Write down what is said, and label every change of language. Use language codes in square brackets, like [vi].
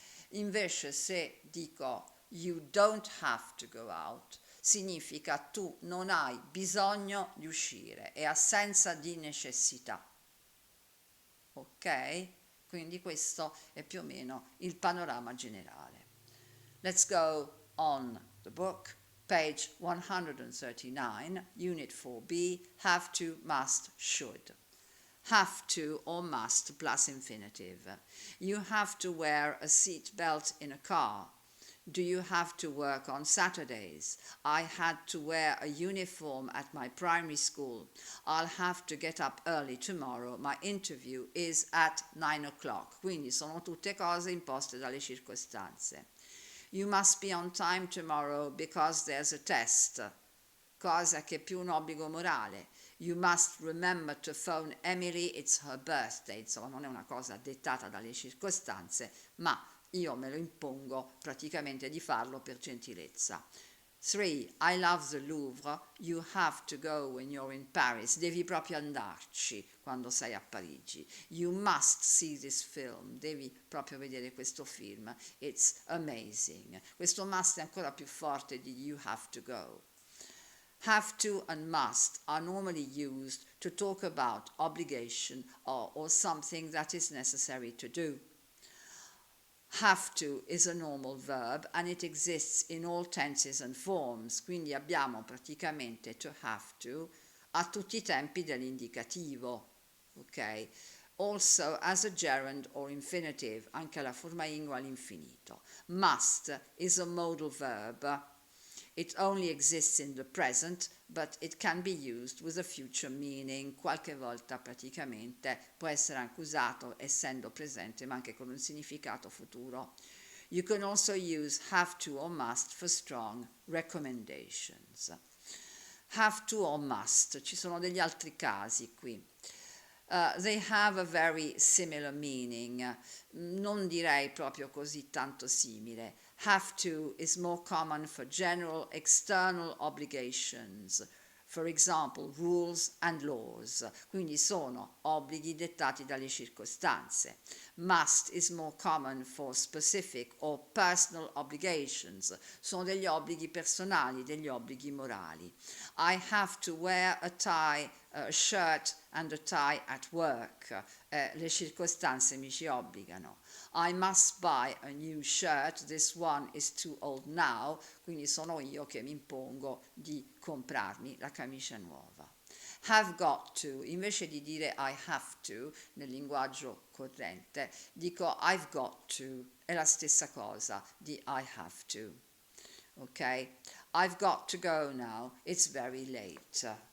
[it] Invece se dico [en] you don't have to go out, [it] significa tu non hai bisogno di uscire, è assenza di necessità. Ok? Quindi questo è più o meno il panorama generale. [en] Let's go on the book. Page 139, Unit 4b, have to, must, should. Have to or must plus infinitive. You have to wear a seat belt in a car. Do you have to work on Saturdays? I had to wear a uniform at my primary school. I'll have to get up early tomorrow. My interview is at 9 o'clock. [it] Quindi sono tutte cose imposte dalle circostanze. [en] You must be on time tomorrow because there's a test, [it] cosa che è più un obbligo morale. [en] You must remember to phone Emily, it's her birthday. [it] Insomma, non è una cosa dettata dalle circostanze, ma io me lo impongo praticamente di farlo per gentilezza. [en] 3. I love the Louvre. You have to go when you're in Paris. [it] Devi proprio andarci quando sei a Parigi. [en] You must see this film. [it] Devi proprio vedere questo film. [en] It's amazing. [it] Questo must è ancora più forte di [en] you have to go. Have to and must are normally used to talk about obligation or something that is necessary to do. Have to is a normal verb and it exists in all tenses and forms, [it] quindi abbiamo praticamente to have to a tutti i tempi dell'indicativo, ok? [en] Also as a gerund or infinitive, [it] anche la forma ing all'infinito. [en] Must is a modal verb. It only exists in the present, but it can be used with a future meaning. [it] Qualche volta praticamente può essere anche usato essendo presente, ma anche con un significato futuro. [en] You can also use have to or must for strong recommendations. Have to or must, [it] ci sono degli altri casi qui. [en] They have a very similar meaning, [it] non direi proprio così tanto simile. [en] Have to is more common for general external obligations, for example rules and laws, [it] quindi sono obblighi dettati dalle circostanze. [en] Must is more common for specific or personal obligations. [it] Sono degli obblighi personali, degli obblighi morali. [en] I have to wear a tie, a shirt and a tie at work. [it] Le circostanze mi ci obbligano. [en] I must buy a new shirt, this one is too old now, [it] quindi sono io che mi impongo di comprarmi la camicia nuova. [en] Have got to, [it] invece di dire I have to nel linguaggio corrente, dico [en] I've got to, [it] è la stessa cosa di I have to. Ok? [en] I've got to go now, it's very late.